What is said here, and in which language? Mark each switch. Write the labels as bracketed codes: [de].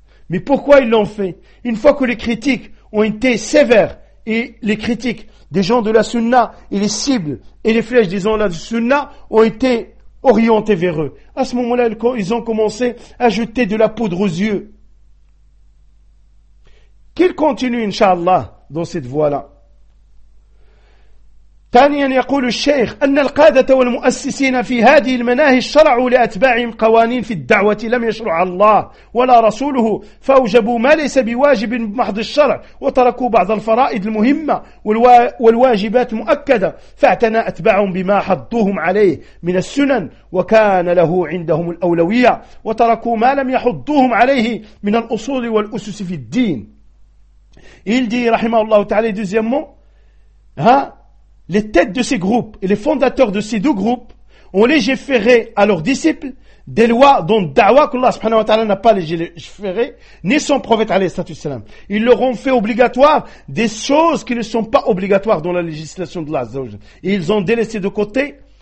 [fr] Mais pourquoi ils l'ont fait? Une fois que les critiques ont été sévères, et les critiques des gens de la sunna et les cibles et les flèches des gens de la sunna ont été orientées vers eux. À ce moment-là, ils ont commencé à jeter de la poudre aux yeux. Qu'ils continuent, Inch'Allah, dans cette voie-là. [ar] ثانيا يقول الشيخ أن القادة والمؤسسين في هذه المناهج شرعوا لأتباعهم قوانين في الدعوة لم يشرع الله ولا رسوله فأوجبوا ما ليس بواجب بمحض الشرع وتركوا بعض الفرائض المهمة والواجبات مؤكدة فاعتنى أتباعهم بما حضوهم عليه من السنن وكان له عندهم الأولوية وتركوا ما لم يحضوهم عليه من الأصول والأسس في الدين. [fr] Il dit [ar] رحمه الله تعالى [fr] deuxièmement, ها, les têtes de ces groupes et les fondateurs de ces deux groupes ont légiféré à leurs disciples des lois dont da'wa qu'Allah [ar] subhanahu wa ta'ala [fr] n'a pas légiféré, ni son prophète [ar] alayhi salatu wassalam. [fr] Ils leur ont fait obligatoire des choses qui ne sont pas obligatoires dans la législation d'Allah. Et ils ont délaissé de côté